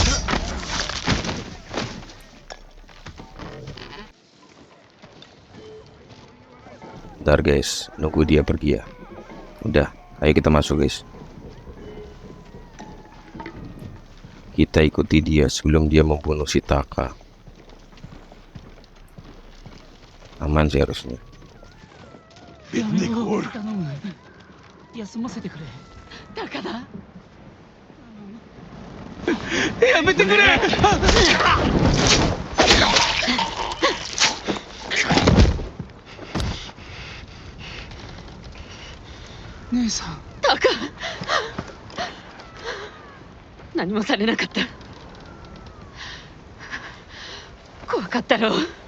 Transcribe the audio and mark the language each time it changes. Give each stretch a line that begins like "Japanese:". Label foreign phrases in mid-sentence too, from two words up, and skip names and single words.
Indonesian: Bentar guys, nunggu dia pergi ya. Udah, ayo kita masuk guys. Kita ikuti dia sebelum dia membunuh si Taka. Aman sih harusnya.
Japanese: やめろ頼む休ませてくれタカだやめてくれ。姉さんタカ何もされなかった怖かったろう